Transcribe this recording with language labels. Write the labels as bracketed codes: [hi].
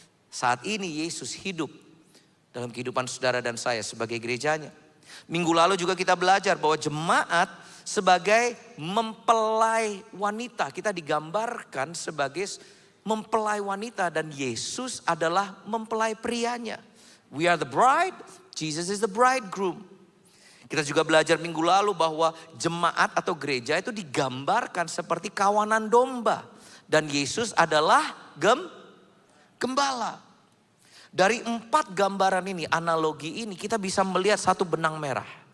[id] Saat ini Yesus hidup dalam kehidupan saudara dan saya sebagai gerejanya. Minggu lalu juga kita belajar bahwa jemaat sebagai mempelai wanita. Kita digambarkan sebagai mempelai wanita dan Yesus adalah mempelai prianya. [en] We are the bride, Jesus is the bridegroom. [id] Kita juga belajar minggu lalu bahwa jemaat atau gereja itu digambarkan seperti kawanan domba. Dan Yesus adalah gembala. Dari 4 gambaran ini, analogi ini kita bisa melihat satu benang merah.